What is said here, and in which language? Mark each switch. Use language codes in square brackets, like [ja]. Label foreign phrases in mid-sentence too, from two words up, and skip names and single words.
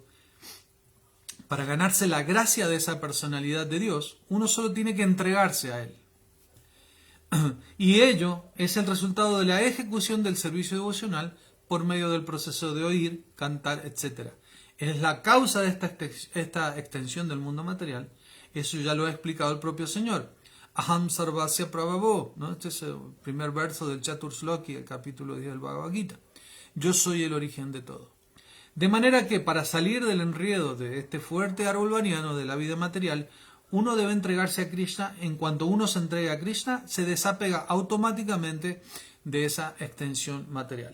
[es] Para ganarse la gracia de esa personalidad de Dios, uno solo tiene que entregarse a Él. Y ello es el resultado de la ejecución del servicio devocional por medio del proceso de oír, cantar, etc. Es la causa de esta extensión del mundo material. Eso ya lo ha explicado el propio Señor. [sa] अहं सर्वस्य प्रभवो, [es] ¿no? Este es el primer verso del Chaturshloki, el capítulo 10 del Bhagavad Gita. Yo soy el origen de todo. De manera que para salir del enredo de este fuerte árbol vaniano de la vida material, uno debe entregarse a Krishna. En cuanto uno se entrega a Krishna, se desapega automáticamente de esa extensión material.